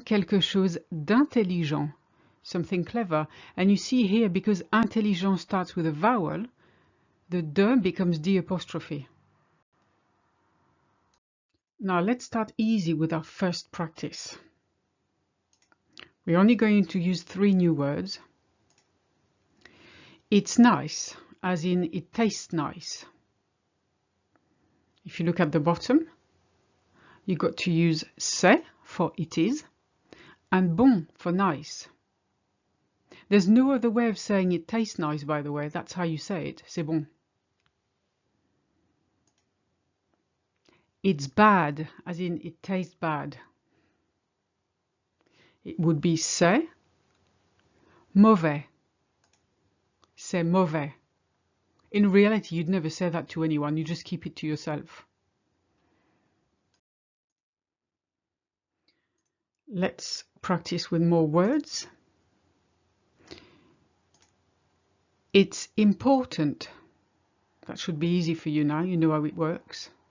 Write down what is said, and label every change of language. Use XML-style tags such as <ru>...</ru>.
<fr>Quelque chose d'intelligent.</fr> <en>Something clever. And you see here, because intelligent starts with a vowel, the de becomes d apostrophe. Now let's start easy with our first practice. We're only going to use 3 new words. It's nice, as in it tastes nice. If you look at the bottom, you got to use c'est for it is and bon for nice. There's no other way of saying it tastes nice, by the way. That's how you say it.</en> <fr>C'est bon.</fr> <en>It's bad, as in it tastes bad. It would be</en> <fr>c'est mauvais. C'est mauvais.</fr> <en>In reality, you'd never say that to anyone. You just keep it to yourself. Let's practice with more words. It's important. That should be easy for you now. You know how it works.</en>